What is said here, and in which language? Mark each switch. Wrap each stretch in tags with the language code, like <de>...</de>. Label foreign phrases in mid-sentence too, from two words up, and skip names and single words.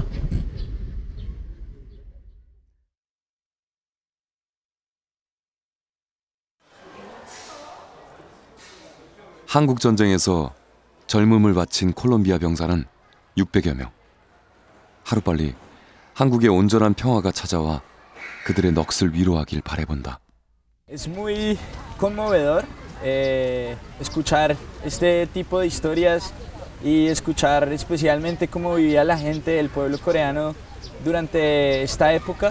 <ko>한국 전쟁에서 젊음을 바친 콜롬비아 병사는 600여 명. 하루빨리 한국의 온전한 평화가 찾아와 그들의 넋을 위로하길 바라본다.</ko> <es>Es muy conmovedor escuchar este tipo de historias y escuchar especialmente cómo vivía la gente del pueblo coreano durante esta época.</es>